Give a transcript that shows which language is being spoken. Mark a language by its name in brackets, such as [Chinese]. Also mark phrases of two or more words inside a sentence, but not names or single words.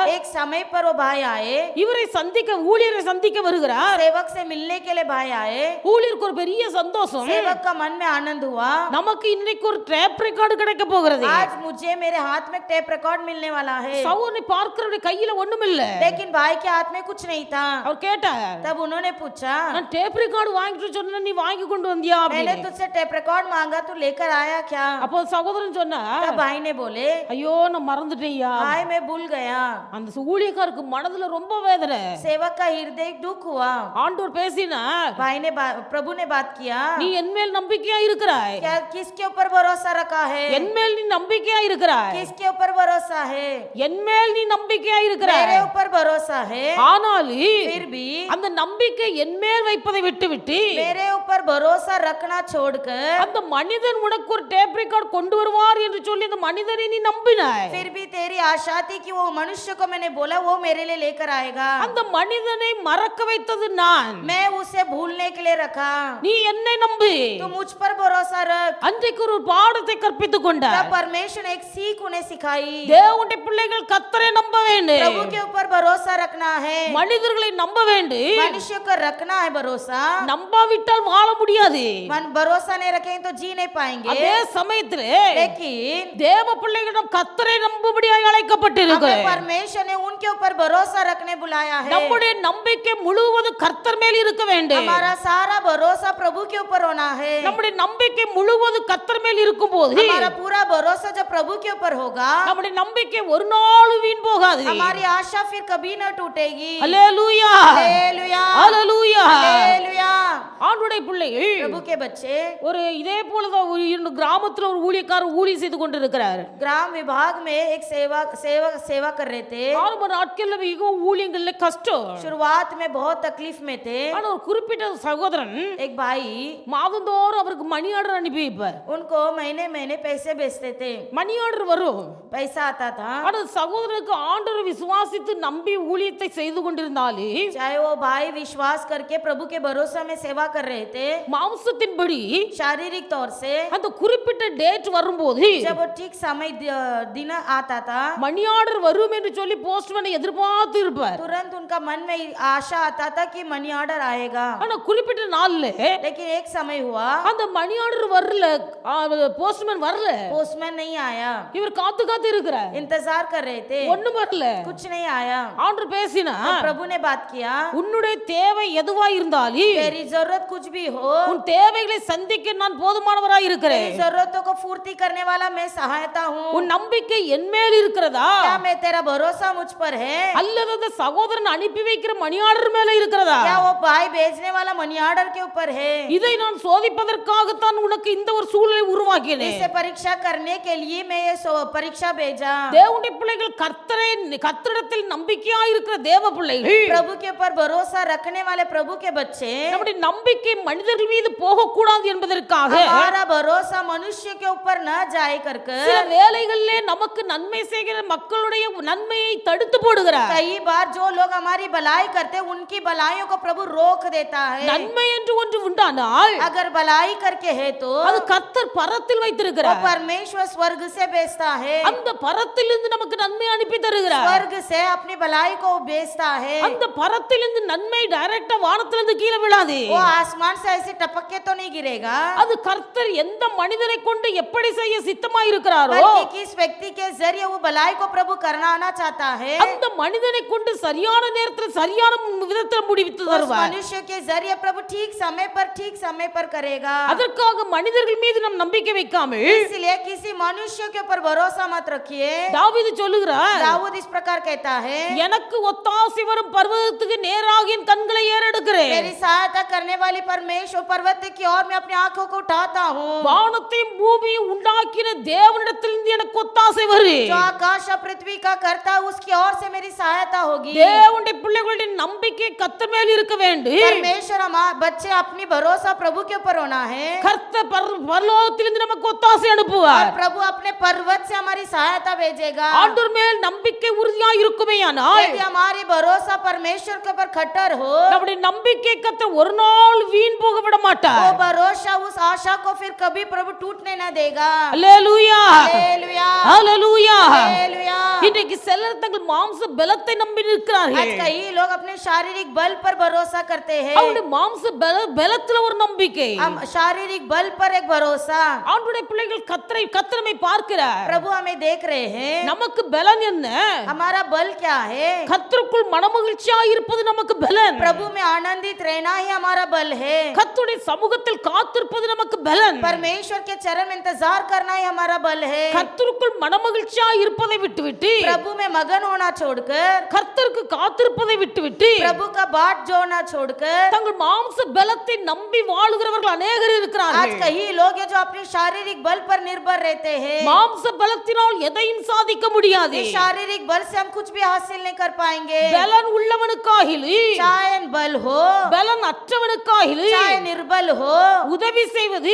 [Hindi] एक समय पर वो भाई आए, [Tamil] இவரை சந்திக்க ஊழியரை சந்திக்க வருகிறார். [Hindi] सेवक से मिलने के लिए भाई आए। [Tamil] ஊழியருக்கு ஒரு பெரிய சந்தோஷம். [Hindi] सेवक का मन में आनंद हुआ, [Tamil] நமக்கு இன்னைக்கு ஒரு [English] tape record [Tamil] கிடைக்க போகிறது. [Hindi] आज मुझे मेरे हाथ में [English] tape record [Hindi] मिलने वाला है। [Tamil] சகோதரனை பார்க்கிறவருடைய கையில ஒண்ணும் இல்ல. [Hindi] लेकिन भाई के हाथ में कुछ नहीं था। [Tamil] அவர் கேட்டார், [Hindi] तब उन्होंने पूछा, [Tamil] நான் [English] tape record [Tamil] வாங்கிட்டு சொன்ன நீ வாங்கி கொண்டு வந்தியா [Hindi] मैंने [Tamil] அப்படின்னு. [Hindi] तुझसे [English] tape record [Hindi] मांगा, तू लेकर आया क्या? [Tamil] அப்போ சகோதரன் சொன்னார், [Hindi] तब भाई ने बोले, [Tamil] ஐயோ நான் மறந்துட்டேன்யா. [Hindi] भाई मैं भूल गया। [Tamil] அந்த ஊழியக்காரருக்கு மனதுல ரொம்ப வேதனை. [Hindi] सेवक का हृदय दुख हुआ। [Tamil] ஆண்டவர் பேசினார், [Hindi] भाई ने प्रभु ने बात किया, [Tamil] நீ என் மேல் நம்பிக்கையா இருக்கிறாய், [Hindi] क्या किसके ऊपर भरोसा रखा है? [Tamil] என் மேல் நீ நம்பிக்கையா இருக்கிறாய், [Hindi] किसके ऊपर भरोसा है? [Tamil] என் மேல் நீ நம்பிக்கையா இருக்கிறாய். [Hindi] मेरे ऊपर भरोसा है। [Tamil] ஆனாலும் [Hindi] फिर भी [Tamil] அந்த நம்பிக்கை என் மேல் வைப்பதை விட்டுவிட்டு [Hindi] मेरे ऊपर भरोसा रखना छोड़कर [Tamil] அந்த மனிதன் உனக்கு ஒரு [English] tape record [Tamil] கொண்டு வருவார் என்று சொல்லி அந்த மனிதனை நீ நம்பினாய். [Hindi] फिर भी तेरी आशा थी कि वो मनुष्य को मैंने बोला वो मेरे लिए लेकर आएगा। [Tamil] அந்த மனிதனை மறக்க வைத்தது நான். [Hindi] मैं उसे भूलने के लिए रखा। [Tamil] நீ என்னை நம்பு. [Hindi] तू मुझ पर भरोसा रख। [Tamil] அன்றைக்கு ஒரு பாடத்தை கற்பித்துக் கொண்டார். [Hindi] तब परमेश्वर ने एक सीख उन्हें सिखाई। [Tamil] தேவனுடைய பிள்ளைகள் கர்த்தரை நம்ப வேண்டும். [Hindi] प्रभु के ऊपर भरोसा रखना है। [Tamil] மனிதர்களை நம்ப வேண்டும். [Hindi] मनुष्य को रखना है भरोसा। [Tamil] நம்பாவிட்டால் வாழ முடியாது. [Hindi] भरोसा नहीं रखेंगे तो जी नहीं पाएंगे। [Tamil] அதே சமயத்தில் [Hindi] लेकिन [Tamil] தேவ பிள்ளைகளிடம் கர்த்தரை நம்பும்படியாக அழைக்கப்பட்டிருக்கிறோம். [Hindi] परमेश्वर ने उनके ऊपर भरोसा रखने बुलाया है। [Tamil] நம்முடைய நம்பிக்கை முழுவதும் கர்த்தர் மேல் இருக்க வேண்டும். [Hindi] हमारा सारा भरोसा प्रभु के ऊपर होना है। [Tamil] நம்முடைய நம்பிக்கை முழுவதும் கர்த்தர் மேல் இருக்கும்போது [Hindi] हमारा पूरा भरोसा जब प्रभु के ऊपर होगा, [Tamil] நம்முடைய நம்பிக்கை ஒரு நாள் வீண் போகாது. [Hindi] हमारी आशा फिर फिर कभी न टूटेगी। [Tamil] அல்லேலூயா [Hindi] हालेलुया [Tamil] அல்லேலூயா. [Hindi] हालेलुया। [Tamil] ஆண்டுடைய பிள்ளைகள் [Hindi] प्रभु के बच्चे [Tamil] ஒரு இதே போலதான் ஒரு கிராமத்துல ஒரு ஊழியக்காரர் ஊழியம் செய்து கொண்டிருக்கிறார். [Hindi] ग्राम विभाग में एक सेवा कर रहे थे। [Tamil] ஆரம்ப நாட்கள்ல மிகவும் ஊழியங்கள்ல கஷ்டம். [Hindi] शुरुआत में बहुत तकलीफ में थे। [Tamil] ஆனா ஒரு குறிப்பிட்ட சகோதரன் [Hindi] एक भाई [Tamil] மாதந்தோறும் அவருக்கு [English] money order [Tamil] அனுப்பி வைப்பார். [Hindi] उनको महीने महीने पैसे भेजते थे। [English] money order [Tamil] வரும், [Hindi] पैसा आता था। [Tamil] ஆனா சகோதரனுக்கு ஆண்டவரை விசுவாசித்து நம்பி ஊழியத்தை செய்து கொண்டிருந்தாலே [Hindi] चाहे वो भाई विश्वास करके प्रभु के भरोसा में सेवा कर रहे थे, [Tamil] மாம்சத்தின்படி [Hindi] शारीरिक तौर से [Tamil] அந்த குறிப்பிட்ட டேட் வரும்போது [Hindi] जब वो ठीक समय दिन आता था, [English] money order [Tamil] வரும் என்று சொல்லி போஸ்ட்மேனை எதிர்பார்த்து இருப்பார். [Hindi] तुरंत उनका मन में आशा आता था कि [English] money order [Hindi] आएगा। [Tamil] ஆனா குறிப்பிட்ட நாள்ல [Hindi] लेकिन एक समय हुआ, [Tamil] அந்த [English] money order [Tamil] வரல, போஸ்ட்மேன் வரல. [Hindi] पोस्टमैन नहीं आया। [Tamil] இவர் காத்து காத்து இருக்கிறார், [Hindi] इंतजार कर रहे थे, [Tamil] ஒண்ணும் வரல. [Hindi] कुछ नहीं आया। [Tamil] ஆண்டவர் பேசினா, [Hindi] प्रभु ने बात किया, [Tamil] உன்னுடைய தேவை எதுவா இருந்தாலும் [Hindi] तेरी जरूरत कुछ भी हो, [Tamil] உன் தேவைகளை சந்திக்க நான் போதுமானவராய் இருக்கிறேன். [Hindi] तेरी जरूरतों को पूर्ति करने वाला मैं सहायता हूँ। [Tamil] உன் நம்பிக்கை என் மேல் இருக்கிறதா, [Hindi] क्या मैं तेरा भरोसा मुझ पर है, [Tamil] அல்லது அந்த சகோதரன் அனுப்பி வைக்கிற [English] money order [Tamil] மேல இருக்கிறதா? [Hindi] क्या वो भाई भेजने वाला [English] money order [Hindi] के ऊपर है? [Tamil] இதை நான் சோதிப்பதற்காகத்தான் உனக்கு இந்த ஒரு சூழலை உருவாக்கினேன். [Hindi] इसे परीक्षा करने के लिए मैं ये परीक्षा भेजा। [Tamil] தேவனுடைய பிள்ளைகள் கர்த்தரிடத்தில் நம்பிக்கையா இருக்கிற தேவ பிள்ளைகள், [Hindi] प्रभु के ऊपर भरोसा रखने वाले प्रभु के बच्चे, [Tamil] நம்முடைய நம்பிக்கை மனிதர்கள் மீது போகக்கூடாது என்பதற்காக [Hindi] हमारा भरोसा मनुष्य के ऊपर न जाए करके [Tamil] சில வேளைகளிலே நமக்கு நன்மை செய்கிற மக்களுடைய நன்மையை தடுத்து போடுகிறார். [Hindi] कई बार जो लोग हमारी भलाई करते उनकी भलाइयों को प्रभु रोक देता है। [Tamil] நன்மை என்று ஒன்று உண்டானால் [Hindi] अगर भलाई करके है तो [Tamil] அது கர்த்தர் பரத்தில் [Hindi] वो [Tamil] வைத்திருக்கிறார். [Hindi] परमेश्वर स्वर्ग से भेजता है, [Tamil] அந்த பரத்திலிருந்து நமக்கு நன்மை அனுப்பி தருகிறார். [Hindi] स्वर्ग से अपनी भलाई को भेजता है। [Tamil] அந்த பரத்திலிருந்து நன்மை டைரக்டா வானத்திலிருந்து கீழே விழாது. [Hindi] वो आसमान से ऐसे टपक के तो नहीं गिरेगा, [Tamil] அது கர்த்தர் எந்த மனிதனை கொண்டு எப்படி செய்ய சித்தமாய் இருக்கிறாரோ [Hindi] बल्कि किस व्यक्ति के जरिए वो भलाई को प्रभु करना चाहता है, [Tamil] அந்த மனிதனை கொண்டு சரியான நேரத்தில் சரியான விதத்தில் முடிவித்து [Hindi] उस [Tamil] தருவார். [Hindi] मनुष्य के जरिए प्रभु ठीक समय पर करेगा। [Tamil] அதற்காக மனிதர்கள் மீது நம் நம்பிக்கை வைக்காமல் [Hindi] इसलिए किसी मनुष्य के ऊपर भरोसा मत रखिए। [Tamil] தாவீது சொல்லுகிறார், [Hindi] दाऊद इस प्रकार कहता है, [Tamil] எனக்கு ஒத்தாசை வரும் பர்வதத்துக்கு நேராக என் கண்களை ஏறெடுக்கிறேன். [Hindi] मेरी सहायता करने वाली परमेश्वर पर्वत की ओर मैं अपनी आंखों को उठाता हूँ। [Tamil] வானத்தையும் பூமியையும் உண்டாக்கின தேவனிடத்திலிருந்து எனக்கு ஒத்தாசை வரும். [Hindi] जो आकाश और पृथ्वी का करता उसकी ओर से मेरी सहायता होगी। [Tamil] தேவனுடைய பிள்ளைகளுடைய நம்பிக்கை கர்த்தர் மேல் இருக்க வேண்டும். [Hindi] परमेश्वर हमारे बच्चे अपनी भरोसा प्रभु के ऊपर होना है। [Tamil] கர்த்தர் பரலோகத்திலிருந்து நமக்கு ஒத்தாசை அனுப்புவார். [Hindi] और प्रभु अपने पर्वत से हमारी सहायता भेजेगा। [Tamil] ஆண்டவர் மேல் நம்பிக்கை உறுதியா இருக்குமேயானால் [Hindi] यदि हमारी भरोसा परमेश्वर के ऊपर खट्टर हो, [Tamil] நம்முடைய நம்பிக்கை கர்த்தர் ஒரு நாள் வீண் போக விட [Hindi] वो [Tamil] மாட்டார். [Hindi] भरोसा उस आशा को फिर कभी प्रभु टूटने न देगा। [Tamil] அல்லேலூயா [Hindi] हालेलुया [Tamil] அல்லேலூயா. [Hindi] हालेलुया। [Tamil] இன்றைக்கு சிலர் தங்கள் மாம்ச பலத்தை நம்பி நிற்கிறார்கள். [Hindi] आज कई लोग अपने शारीरिक बल पर भरोसा करते हैं। [Tamil] அவருடைய மாம்ச பலத்துல ஒரு நம்பிக்கை, [Hindi] हम शारीरिक बल पर एक भरोसा। [Tamil] ஆண்டவருடைய பிள்ளைகள் கர்த்தரை பார்க்கிறார். [Hindi] प्रभु हमें देख रहे हैं, [Tamil] நமக்கு பலன் என்ன? [Hindi] हमारा बल क्या है? [Tamil] கர்த்தருக்குள் மனமகிழ்ச்சியா இருப்பது நமக்கு பலன். [Hindi] प्रभु में आनंदित रहना ही हमारा बल है। [Tamil] கர்த்தருடைய சமூகத்தில் காத்திருப்பது நமக்கு பலன். [Hindi] परमेश्वर के चरण में इंतजार करना ही हमारा बल है। [Tamil] கர்த்தருக்குள் மனமகிழ்ச்சியா இருப்பதை விட்டுவிட்டு [Hindi] प्रभु में मगन होना छोड़कर, [Tamil] கர்த்தருக்கு காத்திருப்பதை விட்டுவிட்டு [Hindi] प्रभु का बाट जोड़ना छोड़कर, [Tamil] தங்கள் மாம்ச பலத்தை நம்பி வாழுகிறவர்கள் अनेகர் [Hindi] आज [Tamil] இருக்கிறார்கள். [Hindi] कई लोग हैं जो अपने शारीरिक बल पर निर्भर रहते हैं। [Tamil] மாம்ச பலத்தினால் எதையும் சாதிக்க முடியாது. [Hindi] इस शारीरिक बल से हम कुछ भी हासिल नहीं कर पाएंगे। [Tamil] பலன் உள்ளவனுக்காகிலும் [Hindi] चाहे बल हो, [Tamil] பலன் அற்றவனுக்காகிலும் [Hindi] चाहे निर्बल हो, [Tamil] உதவி செய்வது